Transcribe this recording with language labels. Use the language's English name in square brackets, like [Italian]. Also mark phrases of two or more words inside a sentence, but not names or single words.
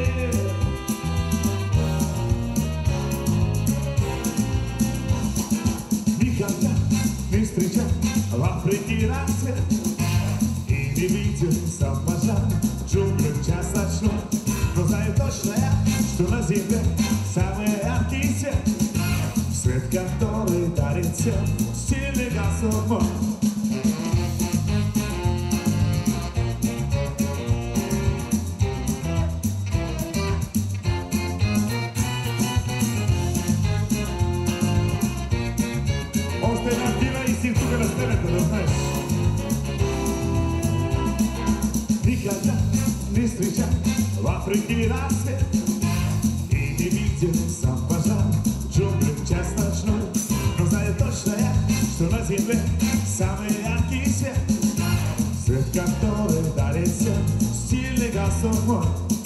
[Russian] Никогда не встречал в Африке рассвет и не видел сам пожар джунглей час ночной. Но знаю точно я, что на земле самый яркий свет, свет, который дарит всем сильный Господь мой. [Bulgarian] Още една пила и си тук на сцената, да знаеш. [Russian] Никогда не встречал в Африке рассвет и не видел сам пожар джунглей час ночной. Но знаю точно я, что на земле самый яркий свет, свет, который дарит всем сильный Господь мой.